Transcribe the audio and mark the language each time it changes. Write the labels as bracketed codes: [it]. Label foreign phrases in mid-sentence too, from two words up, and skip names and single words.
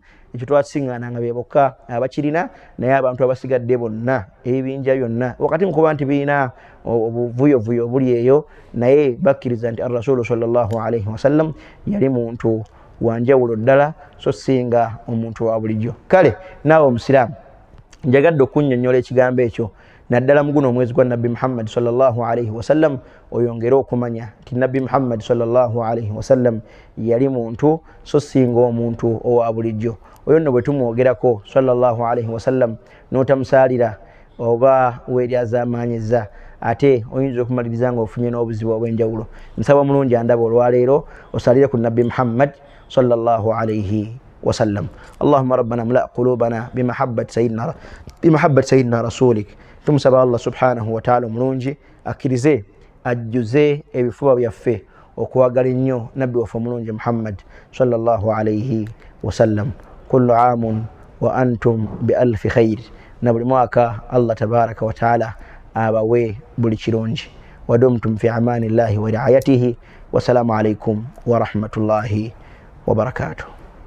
[lg] Ekyo twasiŋŋaananga be bokka abakirina, naye abantu abasigadde bonna ebibinja byonna wakati mu kuba nti birina obuvuyovuyo obuli eyo, naye bakkiriza nti [ar] الرسول صلى الله عليه وسلم [lg] yali muntu wanjawulo ddala, so singa omuntu wa bulijjo. Kale naawe omusiraamu, njagadde okunnyonnyola ekigambo ekyo naddala mu guno omwezi gwa Nabbi Muhammad [ar] صلى الله عليه وسلم, [lg] oyongere okumanya nti Nabbi Muhammad [ar] صلى الله عليه وسلم [lg] yali muntu, so singa omuntu owa bulijjo. Oyo nno bwe tumwogerako [ar] صلى الله عليه وسلم [lg] n'otamusaalira oba weeryazaamaanyizza, ate oyinza okumaliriza nga ofunye n'obuzibu obw'enjawulo. Nsaba mulungi andaba olwaleero osalire ku Nabbi Muhammad [ar] صلى الله عليه وسلم. اللهم ربنا املأ قلوبنا بمحبة سيدنا رسولك. [lg] tumusaba Allah [ar] سبحانه وتعالى [lg] omulungi akkirize ajjuze ebifuba byaffe okuwagala ennyo nabbi waffe omulungi Muhammad [ar] صلى الله عليه وسلم. كل عام وأنتم بألف خير, [lg] na buli mwaka Allah [ar] تبارك وتعالى [lg] abawe buli kirungi. [ar] ودمتم في أمان الله ورعايته. والسلام عليكم ورحمة الله وبركاته.